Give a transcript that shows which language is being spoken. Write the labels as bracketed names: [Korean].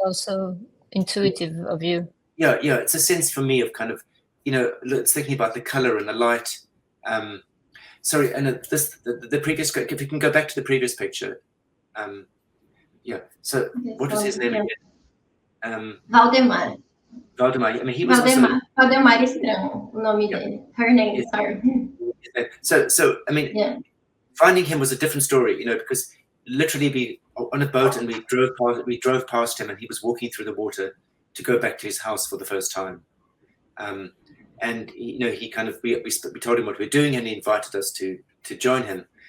[English] also intuitive of you. Yeah, it's a sense for me of kind of, it's thinking about the color and the light. Sorry, and the previous, if we can go back to the previous picture. So what was his name again? Valdemar. Valdemar. I mean, he was [Portuguese] Valdemar Estranho, o nome dele. [English] Her name, sorry. So I mean, finding him was a different story, because literally we on a boat and we drove past him, and he was walking through the water to go back to his house for the first time. And he kind of we told him what we were doing, and he invited us to join him.